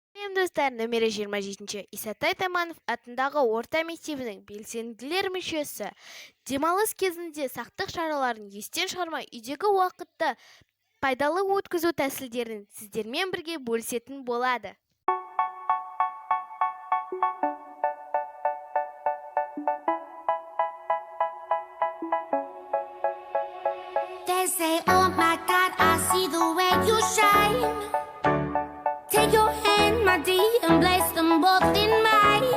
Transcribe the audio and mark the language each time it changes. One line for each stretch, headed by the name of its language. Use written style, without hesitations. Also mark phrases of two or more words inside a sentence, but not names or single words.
Kazakh: Достар, нөмірі 27-ші Исатай Таманов атындағы орта мектебінің белсенділер мүшесі демалыс кезінде сақтық шараларын естен шығармай үйдегі уақытты пайдалы өткізу тәсілдерін сіздермен бірге бөлісетін болады.
English: They say, oh my God, I see the way you shine. Take your hand, my dear, and place them both in mine.